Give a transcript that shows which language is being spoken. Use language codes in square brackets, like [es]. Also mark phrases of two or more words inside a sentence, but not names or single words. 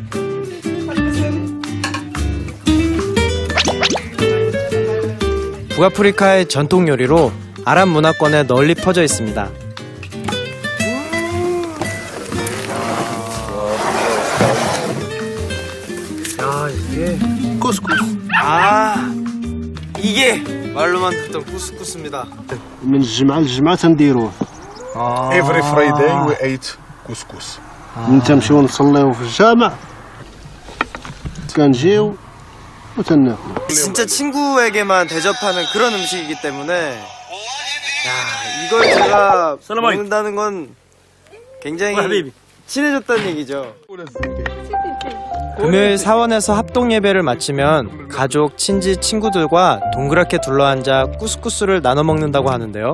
[ko] 북아프리카의 전통 요리로 아랍 문화권에 널리 퍼져 있습니다. 이게 쿠스쿠스. 이게 말로만 듣던 쿠스쿠스입니다. [ar] من الجمعة للجمعة تنديروه. [en] Every Friday we ate couscous. [ar] نمشيو نصليو في الجامع. كنجيو وتناكلو. [ko] 진짜 친구에게만 대접하는 그런 음식이기 때문에 이걸 제가 먹는다는 건 굉장히 친해졌다는 얘기죠. 금요일 사원에서 합동 예배를 마치면 가족, 친지, 친구들과 동그랗게 둘러앉아 쿠스쿠스를 나눠 먹는다고 하는데요.